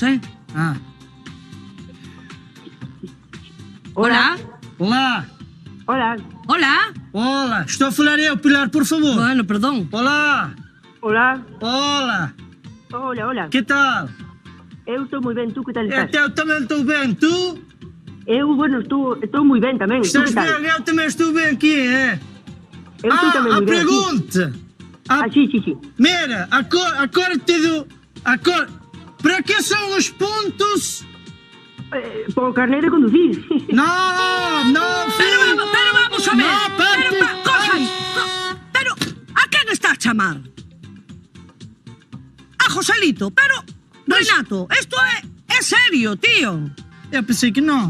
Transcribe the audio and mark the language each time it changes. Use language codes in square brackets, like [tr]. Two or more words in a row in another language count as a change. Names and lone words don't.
[gl] Ah. Hola. [pt] Olá. [gl] Hola. Hola. [pt] Olá. [gl] Estou a falar eu, Pilar, por favor. Bueno, perdón. [pt] Olá. [gl] Hola. [pt] Olá. [gl] Hola, hola. Que tal? Eu estou moi ben, tú que tal estás? [pt] Eu também estou bem. Tu? [gl] Eu, bueno, estou moi ben tamén. Tú [pt] Estás [gl] que tal? [pt] bem? Eu também estou bem aqui, [gl] Eu estou tamén [pt] a [gl] moi ben. [pt] pergunta. [gl] Sí. Mira, agora te dou... Agora... [pt] Para que são os pontos? [gl] Por carnet de conducir. No, Pero vamos a ver. No, parte. Pero, a quen está a chamar? A Joselito, pero, Renato, esto é serio, tío. Eu pensei que non.